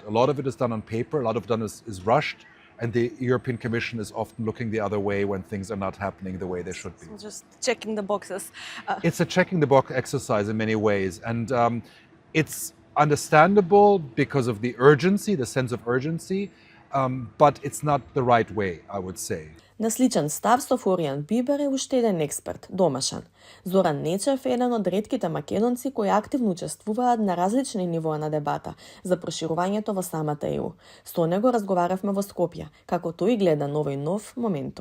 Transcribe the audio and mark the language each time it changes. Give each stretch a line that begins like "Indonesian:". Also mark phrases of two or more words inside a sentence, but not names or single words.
English: A lot of it is done on paper, a lot of it is rushed, and the European Commission is often looking the other way when things are not happening the way they should be. So just checking the boxes. It's a checking the box exercise in many ways, and it's understandable because of the urgency, the sense of urgency, but it's not the right way, I would say.
Macedonian: На сличен став со Флоријан Бибер е уште еден експерт, домашен. Зоран Нечев е еден од ретките македонци кои активно учествуваат на различни нивоа на дебата за проширувањето во самата ЕУ. Со него разговаравме во Скопје, како тој гледа новој нов моментум.